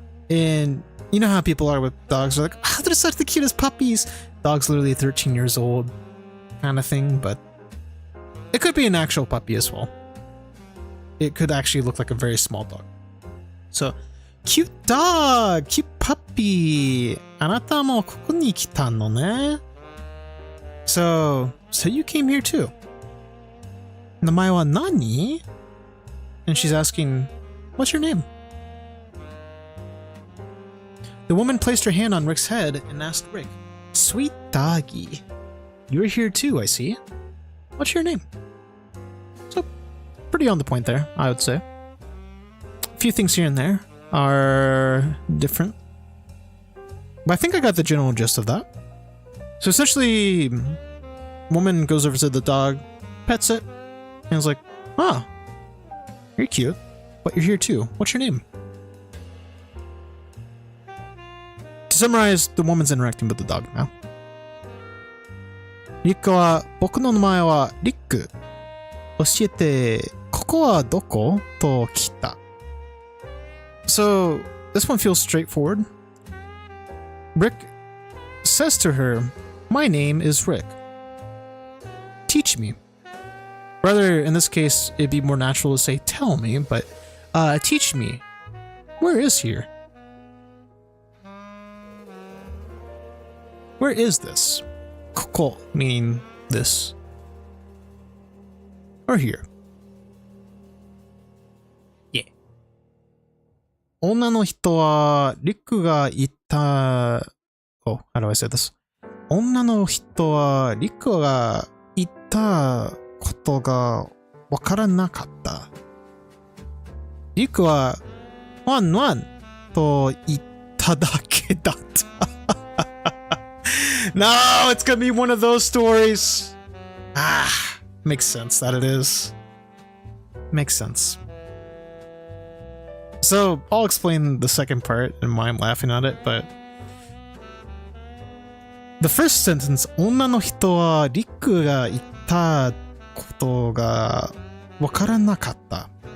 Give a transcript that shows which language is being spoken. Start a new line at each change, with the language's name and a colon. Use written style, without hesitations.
English: And you know how people are with dogs. They're like, they're such the cutest puppies. Dog's literally 13 years old kind of thing, but it could be an actual puppy as well. It could actually look like a very small dog. So, cute dog! Cute puppy!
Japanese: あなたもここに来たのね?
English: So you came here too.
Japanese: 名前は何?
English: And she's asking, what's your name? The woman placed her hand on Rick's head and asked Rick, Sweet doggy, you're here too, I see. What's your name? So, pretty on the point there, I would say. A few things here and there are different, but I think I got the general gist of that. So essentially, woman goes over to the dog, pets it, and is like, you're cute, but you're here too. What's your name? To To summarize, the woman's interacting with the dog now.
Japanese: リックは、僕の名前はリック。教えて、ここはどこ？と聞いた。
English: So, this one feels straightforward. Rick says to her, My name is Rick. Teach me. Rather, in this case, it'd be more natural to say tell me, but teach me. Where is here? Where is this? Koko meaning this. Or here. Yeah.
Japanese: 女の人はリックが言った。
English: Oh, how do I say this?
Japanese: 女の人はリックが言ったことがわからなかった。リックはワンワンと言っただけだった。
English: No, it's gonna be one of those stories. Makes sense that it is. Makes sense. So, I'll explain the second part and why I'm laughing at it, but the first sentence,
Japanese: 女の人はリックが言ったことがわからなかった。